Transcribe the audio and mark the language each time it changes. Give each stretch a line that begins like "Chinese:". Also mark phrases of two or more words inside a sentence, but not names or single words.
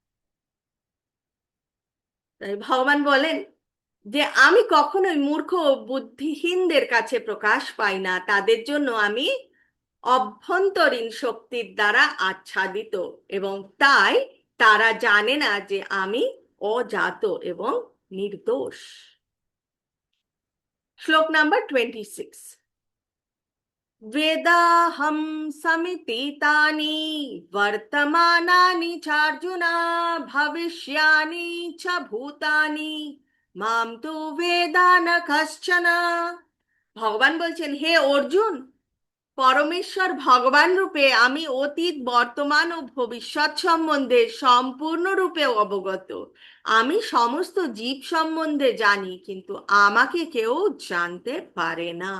Bangla: তাই ভগবান বলেন যে আমি কখনোই মূর্খ ও বুদ্ধিহীনদের কাছে প্রকাশ পাই না, তাদের জন্য আমি অভ্যন্তরীণ শক্তির দ্বারা আচ্ছাদিত, এবং তাই তারা জানে না যে আমি অজাত এবং নির্দোষ। শ্লোক নাম্বার 26।
Sanskrit: वेदाहं समितीतानि वर्तमानानि चार्जुन भविष्यानि च भूतानि मां तु वेद न कश्चन।
Bangla: ভগবান বলছেন, হে অর্জুন, পরমেশ্বর ভগবান রূপে আমি অতীত, বর্তমান ও ভবিষ্যৎ সম্বন্ধে সম্পূর্ণরূপে অবগত। আমি সমস্ত জীব সম্বন্ধে জানি, কিন্তু আমাকে কেউ জানতে পারে না।